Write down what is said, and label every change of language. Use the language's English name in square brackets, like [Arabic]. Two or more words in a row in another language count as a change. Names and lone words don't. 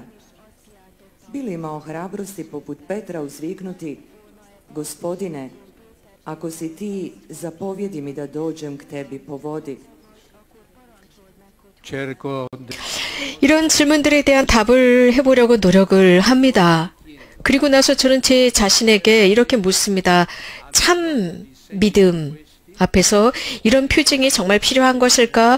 [Croatian] Bi li imao hrabrosti poput Petra uzviknuti: Gospodine, ako si ti, zapovjedi mi da dođem k tebi po vodi? [Korean] 이런 질문들에 대한 답을 해보려고 노력을 합니다. 그리고 나서 저는 제 자신에게 이렇게 묻습니다. 참 믿음 앞에서 이런 표징이 정말 필요한 것일까?